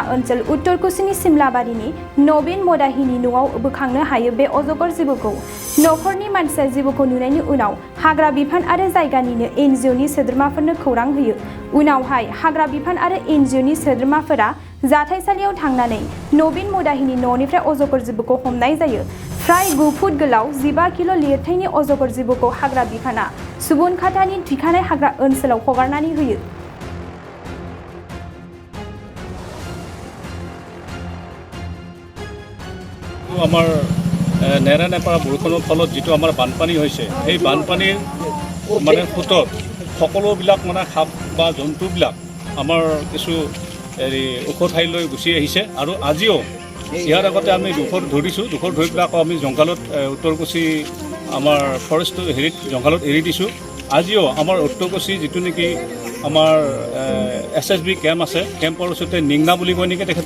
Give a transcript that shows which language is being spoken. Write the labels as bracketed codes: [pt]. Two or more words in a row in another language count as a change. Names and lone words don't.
[brx] ओनसोल उत्तर कुसिनि सिमलाबारिनि नवीन मदाहिनि न'आव बोखांनो हायो बे अजगर जिबौखौ नखरनि मानसिया जिबौखौ नुनायनि उनाव हाग्रा बिफान आरो जायगानिनो एनजिअनि सोद्रोमाफोरनो खौरां होयो उनावहाय हाग्रा बिफान आरो एनजिअनि सोद्रोमाफोरा जाथायसालियाव थांनानै नवीन मदाहिनि न'निफ्राय अजगर जिबौखौ हमनाय जायो फ्राय 9 फुट गोलाव 15 किल' लिरथायनि अजगर जिबौखौ हाग्रा बिफाना सुबुनखातानि थिखानाय हाग्रा ओनसोलाव हगारनानै होयो [as] আমাৰ নেৰা নেপেৰা বৰষুণৰ ফলত যিটো আমাৰ বানপানী হৈছে সেই বানপানীৰ মানে সোঁতত সকলোবিলাক মানে সাপ বা জন্তুবিলাক আমাৰ কিছু ওখ ঠাইলৈ গুচি আহিছে আৰু আজিও ইয়াৰ আগতে আমি দুখৰ ধৰিছোঁ দুখৰ ধৰি পেলাই আকৌ আমি জংঘালত উত্তৰকুছি আমাৰ ফৰেষ্ট জংঘালত এৰি দিছোঁ আজিও আমাৰ উত্তৰকুছি যিটো নেকি আমাৰ SSB কেম্প আছে কেম্পৰ ওচৰতে নিংনা বুলি কয় নেকি তেখেতৰ